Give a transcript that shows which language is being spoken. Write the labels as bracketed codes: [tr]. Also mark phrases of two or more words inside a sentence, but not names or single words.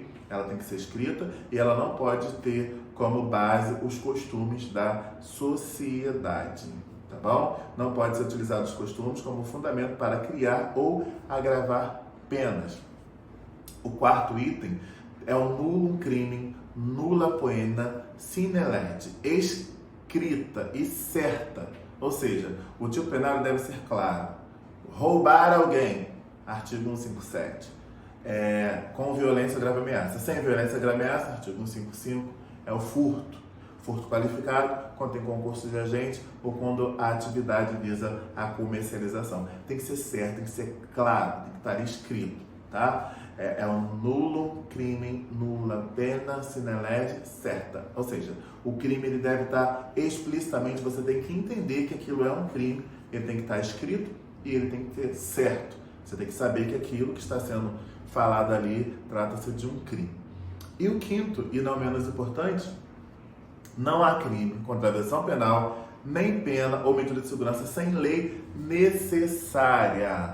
[pt] Ela tem que ser escrita e ela não pode ter como base os costumes da sociedade, tá bom? Não pode ser utilizado os costumes como fundamento para criar ou agravar penas. O quarto item é o [la] nullum crimen, nulla poena, sine lege, [pt] escrita e certa. Ou seja, o tipo penal deve ser claro. Roubar alguém, artigo 157. Com violência, grave ameaça. Sem violência, grave ameaça, artigo 155, é o furto. Furto qualificado, quando tem concurso de agente ou quando a atividade visa a comercialização. Tem que ser certo, tem que ser claro, tem que estar escrito, tá? É um [la] nullum crimen, nulla pena, sine lege, [pt] certa. Ou seja, o crime ele deve estar explicitamente, você tem que entender que aquilo é um crime, ele tem que estar escrito e ele tem que ter certo. Você tem que saber que aquilo que está sendo falado ali trata-se de um crime. E o quinto, e não menos importante, não há crime, contravenção penal, nem pena ou medida de segurança sem lei necessária.